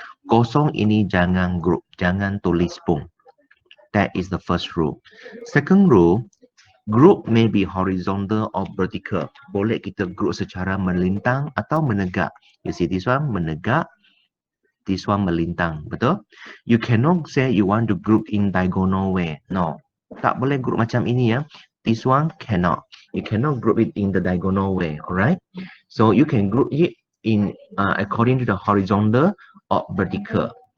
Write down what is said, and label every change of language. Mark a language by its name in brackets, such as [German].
[Malay] Kosong ini jangan group, jangan tulis pun. [English] That is the first rule. Second rule, Group may be horizontal or vertical. [Malay] Boleh kita group secara melintang atau menegak. [English] You see this one menegak, this one melintang, betul? You cannot say you want to group in diagonal way. [Malay] No, tak boleh group macam ini ya. [English] This one cannot. You cannot group it in the diagonal way, alright? So you can group it in according to the horizontal or vertical.